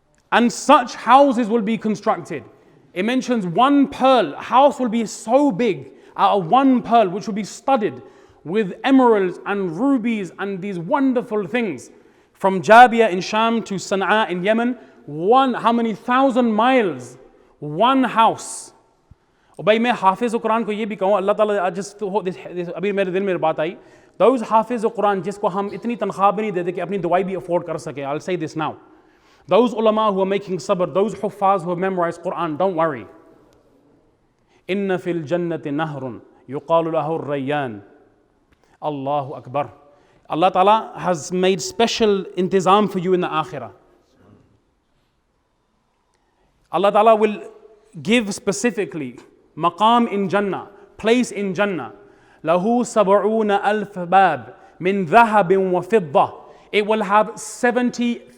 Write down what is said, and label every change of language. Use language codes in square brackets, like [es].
[en] And such houses will be constructed. It mentions one pearl. A house will be so big out of one pearl, which will be studded with emeralds and rubies and these wonderful things. From Jabia in Sham to Sana'a in Yemen, how many thousand miles? One house. [hi] और भाई मैं हाफिज़ कुरान को ये भी कहूँ, अल्लाह ताला, [en] I just thought this [hi] अभी मेरे दिल में बात आई, those हाफिज़ कुरान जिसको हम इतनी तनख्वाह भी नहीं देते कि अपनी दवाई भी afford कर सके, [en] I'll say this now. Those ulama who are making sabr, those huffaz who have memorized Quran, don't worry. [ar] إن في الجنة نهر يقال له الريان. Allahu Akbar. [en] Allah Ta'ala has made special intizam for you in the akhirah. Allah Ta'ala will give specifically maqam in Jannah, place in Jannah. [ar] Lahu sab'una alf bab min dhahabin wa fidda. [en] It will have 70,000